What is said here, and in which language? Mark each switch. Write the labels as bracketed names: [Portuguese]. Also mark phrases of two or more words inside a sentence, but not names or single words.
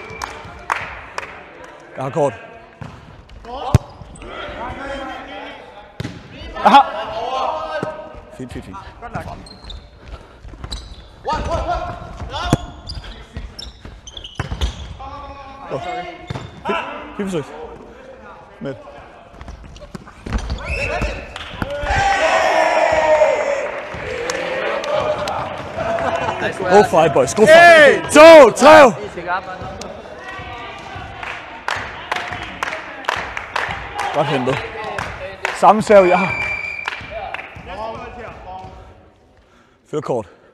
[Danish] Long. Jeg har kort. Aha! Fint. Godt lagt. Fint forsøg. Med. [English] Go fight, boys. Go fight. 1, 2, 3. [Danish] Godt hentet. Samme serve, jeg har. Før kort.